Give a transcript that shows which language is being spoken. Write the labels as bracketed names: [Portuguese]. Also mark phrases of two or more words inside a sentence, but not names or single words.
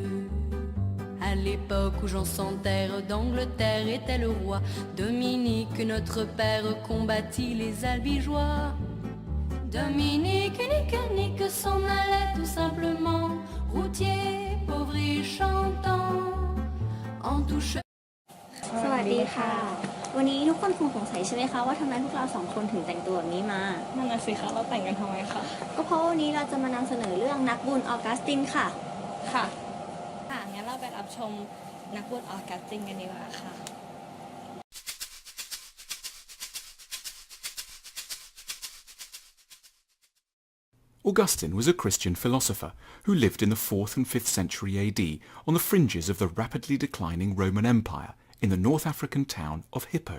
[French] À l'époque où Jean sans terre d'Angleterre était le roi, Dominique, notre père, combattit les albigeois. Dominique nique s'en allait tout simplement, routier, pauvre et chantant. En tout chemin. [Thai] สวัสดีค่ะวันนี้ทุกคนคงสงสัยใช่ไหมคะว่าทำไมพวกเราสองคนถึงแต่งตัวแบบนี้มา นั่นน่ะสิคะเราแต่งกันทำไมคะ ก็เพราะวันนี้เราจะมานำเสนอเรื่องนักบุญออกัสตินค่ะ ค่ะงั้นเราไปรับชมนักบุญออกัสตินกันดีกว่าค่ะ [English] Augustine was a Christian philosopher who lived in the 4th and 5th century AD on the fringes of the rapidly declining Roman Empire in the North African town of Hippo.